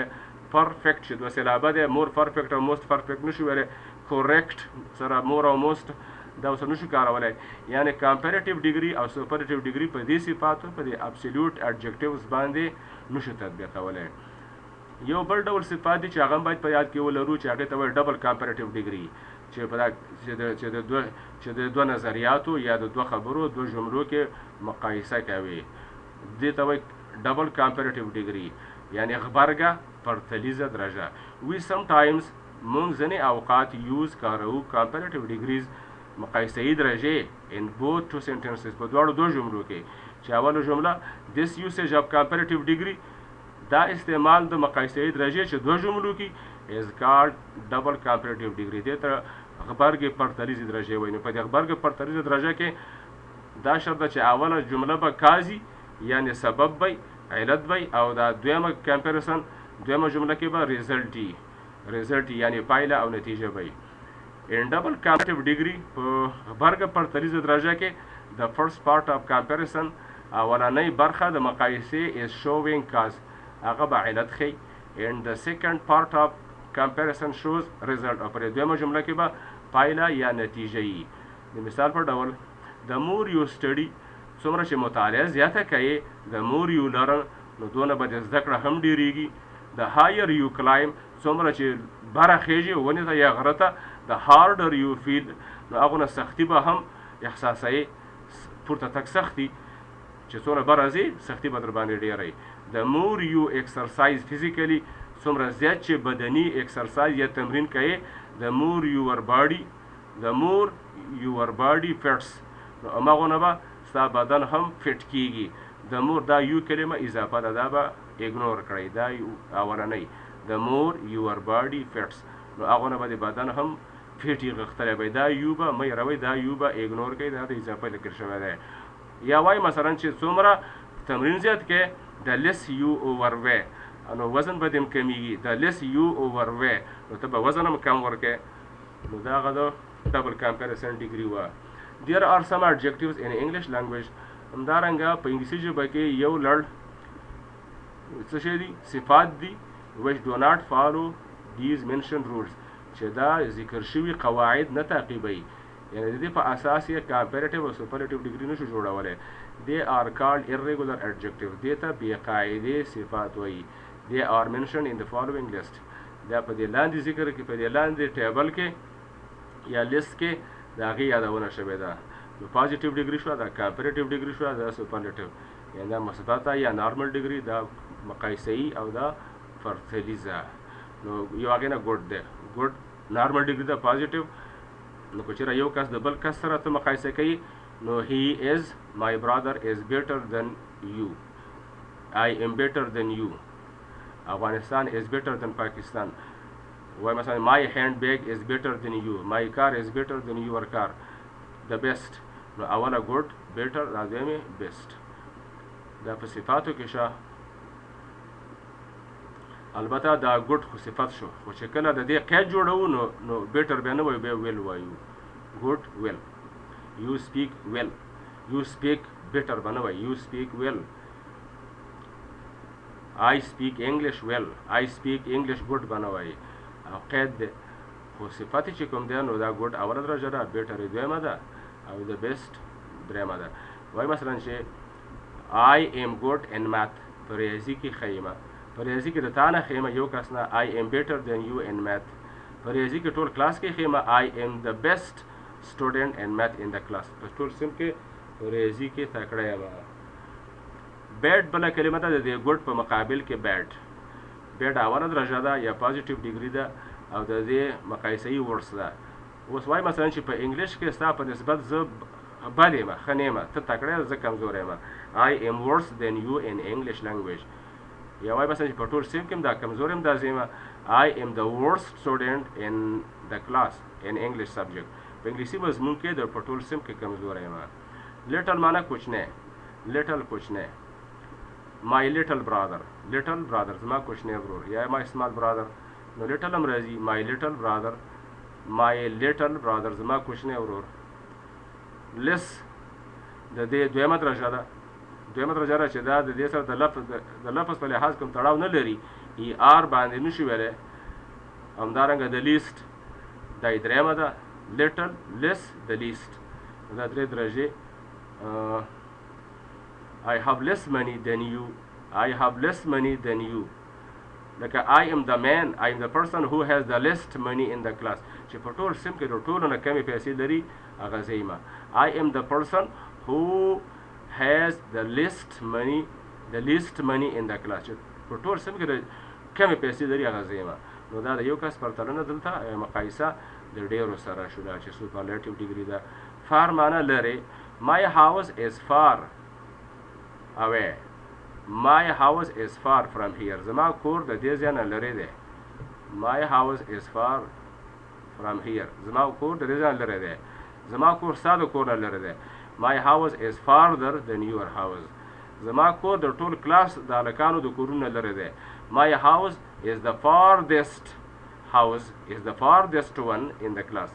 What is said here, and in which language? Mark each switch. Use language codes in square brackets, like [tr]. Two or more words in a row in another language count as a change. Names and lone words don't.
[ps] perfect چې دوه سېلابه دی [en] more perfect [ps] او [en] most perfect [ps] نشي ویلی. correct سره more او most دا اوس نشو کارولی یعنی [en] comparative degree [ps] او [en] superlative degree [ps] په دې صفاتو په دې [en] absolute adjectives [ps] باندې نشو تطبیقولی. یو بل ډول صفات دي چې هغه باید په یاد کې ولرو چې هغې ته وایي ډبل [en] comparative degree [ps] چې د دوه نظریاتو یا د دوه خبرو دوه جملو کې مقایسه کوي دې ته وایي ډبل [en] comparative degree [ps] یعنی غبرګه پرتلیزه درجه. [en] we sometimes [ps] موږ ځینې اوقات کاروو [en] comparative degrees [ps] مقایسه‌یي درجې [en] in both two sentences [ps] په دواړو دوه جملو کې چې اوله جمله [en] this usage of comparative degree [ps] دا استعمال د مقایسه‌یي درجې چې دوه جملو کې [en] is called double comparative degree. [ps] دې ته غبرګ پرتلیزه درجه وایي. نو په دې غبرګ پرتلیزه درجه کې دا شرط ده چې اوله جمله به کازي یعنی سبب وي علت وي او دا دویمه کمپریسن دویمه جمله کې به ریزلټ یعنی پایله او نتیجه وي. [en] In double comparative degree [ps] په غبرګ پرتلیزه درجه کې [en] the first part of comparison [ps] اولنۍ برخه د مقایسې [en] is showing cause [ps] هغه به علت ښیي. [en] and the second part of comparison shows result [ps] او پر دویمه جمله کې به پایله یا نتیجه یي. د مثال په ډول [en] the more you study [ps] څومره چې مطالعه زیاته کوي [en] the more you learn [ps] نو دونه به د زده کړه هم ډیریږي. [en] the higher you climb [ps] څومره چې بره خیږي ونې ته یا غره ته [en] the harder you feel [ps] نو هغونه سختي به هم احساسوي پورته تک سختي چې څومره بره ځي سختي به در باندې ډیری. [en] the more you exercise physically [ps] څومره زیات چې بدني اکسرسایز یا تمرین کوي [en] the more your body fits [ps] نو هماغونه به ستا بدن هم فټ کیږي. [en] the more [ps] دا یو کلمه اضافه ده دا به اګنور کړئ دا اولنۍ [en] the more your body fits [ps] نو هغونه به د بدن هم فټي غښتلی وي دا یو به مه هېروئ دا یو به اګنور کوئ دا د اضافه لیکل شوی دی. یا وایي مثلا چې څومره تمرین زیات کې [en] the less you overweigh [ps] نو وزن به دې هم کمیږي [en] the less you overweigh [ps] نو ته به وزن هم کم ورکې نو دا هغه د [en] double comparison degree [ps] وه. [en] there are some adjectives in English language [ps] همدارنګه په انګلیسي ژبه کې یو لړ څه شی دي صفات دي [en] which do not follow these mentioned rules [ps] چې دا ذکر شوي قواعد نه تعقیبوي یعنی د دې په اساس یې comparative او [en] superlative degree [ps] نشو جوړولی. [en] they are called irregular adjectives [ps] دې ته بې قاعدې صفات وایي. [en] they are mentioned in the following list [ps] دا په دې لاندې ذکر کې په دې لاندې ټیبل کې یا لیست کې د هغې یادونه شوې ده. نو [en] positive degree [ps] شوه دا [en] comparative degree [ps] شوه دا سوپرلیټیو یعنی دا مثبته یا [en] normal degree [ps] دا مقایسه‌ایي او دا پرتلیزه. نو یو هغې نه ګډ دی [en] good normal degree [ps] دا پازیټیو نو که چېرې یو کس د بل کس سره ته مقایسه کوي نو [en] he is my brother is better than you I am better than you Afghanistan is better than Pakistan [ps] وای مثلا [en] my handbag is better than you my car is better than your car the best [ps] نو اوله [en] good better [ps] دا دویمې best دا په صفاتو کې شه. البته دا ګډ خو صفت شو خو چې کله د دې قید جوړوو نو بیټر بیا نه وایو بیا ویل وایو [en] good well you speak well you speak better [ps] به نه وایي [en] you speak well I speak English well I speak English good [ps] به نه وایي او قید دی خو صفت چې کوم دی نو دا ګډ اوله درجه ده بیټر دویمه ده او د بیسټ درېیمه ده. وایي مثلا چې [en] I am good in math [ps] په ریاضي کې ښه یم په ریاضي کې د تا نه ښه یم یو کس نه [en] I am better than you in math [ps] په ریاضي کې ټول کلاس کې ښه یم [en] I am the best student in math in the class [ps] په ټول صنف کې په ریاضي کې تکړه یم. بیډ بله کلمه ده د دې ګډ په مقابل کې بیډ اوله درجه ده یا [en] positive degree [ps] ده او د دې مقایسه‌ایي ورډس ده. اوس وایي مثلا چې په انګلیش کې ستا په نسبت زه بد یم ښه نه یم ته تکړه زه کمزوری یم [en] I am worse than you in English language [ps] یا وایي مثلا چې په ټول صنف کې هم دا کمزوری یم دا زه یم [en] I am the worst student in the class in English subject [ps] په انګلیسي مضمون کې د په ټول صنف کې کمزوری یم. لیټل معنی کوچنی لیټل کوچنی [en] my little brother [ps] زما کوچنی ورور یا [en] my small brother [ps] نو لیټل هم راځي [en] my little brother [ps] زما کوچنی ورور. less د دې دویمه درجه ده چې دا د دې سره د لفظ په لحاظ کوم تړاو نه لري ER باندې نشي ویلی. همدارنګه د لیست دا یې درېیمه ده [en] little less [ps] د لیست دا درې درجې. [en] I have less money than you لکه I am the person who has the least money in the class [ps] چې په ټول صنف کې د ټولو نه کمې پیسې لري هغه زه یم. [en] I am the person who has the least money in the class [ps] چې په ټول صنف کې د کمې پیسې لري هغه زه یم. نو دا د یو کس پرتلنه دلته مقایسه د ډېرو سره شوله چې [en] superlative degree [ps] ده. فار معنی لرې [en] my house is far away my house is far from here [ps] زما کور د دې ځای نه لرې دی [en] My house is far from here. [ps] زما کور د دې ځای لرې دی. زما کور ستا د کور نه لرې دی. [en] My house is farther than your house. [ps] زما کور د ټول کلاس د هلکانو د کورونو نه لرې دی. [en] My house is the farthest one in the class.